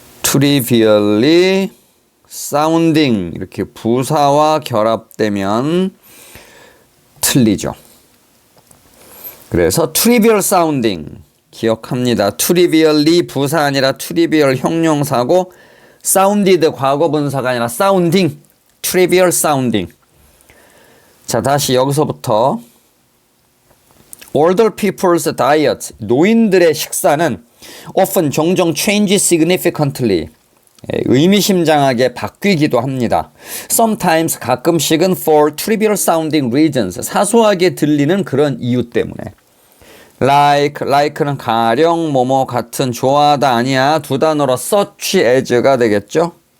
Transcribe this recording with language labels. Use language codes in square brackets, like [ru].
[en] trivially sounding [ko] 이렇게 부사와 결합되면 틀리죠. 그래서 [en] trivial sounding [ko] 기억합니다. [en] trivially [ko] 부사 아니라 [en] trivial 형용사고 sounded [ko] 과거분사가 아니라 [en] sounding trivial sounding. 자, 다시 여기서부터 older people's diet [ko] 노인들의 식사는 [en] often 종종 change significantly [ko] 의미심장하게 바뀌기도 합니다. Sometimes 가끔씩은 [en] for trivial sounding reasons [ko] 사소하게 들리는 그런 이유 때문에 like는 가령 뭐뭐 같은 좋아하다 아니야 두 단어로 such as가 되겠죠.